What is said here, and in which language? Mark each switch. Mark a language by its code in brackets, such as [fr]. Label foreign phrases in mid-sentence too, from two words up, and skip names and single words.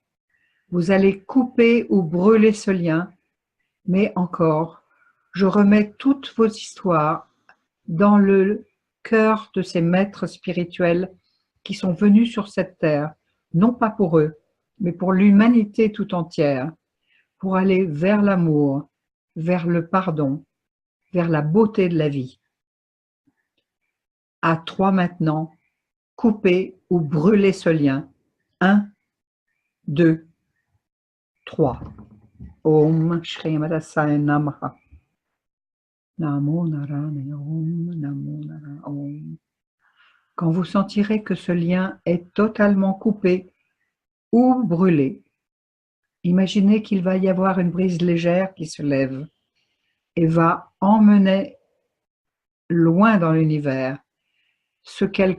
[fr] Vous allez couper ou brûler ce lien, mais encore, je remets toutes vos histoires dans le cœur de ces maîtres spirituels qui sont venus sur cette terre, non pas pour eux, mais pour l'humanité tout entière, pour aller vers l'amour, vers le pardon, vers la beauté de la vie. À 3 maintenant, coupez ou brûlez ce lien. 1, 2, 3. [sa] Om Shri Madasaya Namaha. Namo Narayana Om, Namo Narayana Om. [fr] Quand vous sentirez que ce lien est totalement coupé ou brûlé, imaginez qu'il va y avoir une brise légère qui se lève et va emmener loin dans l'univers ce qu'elle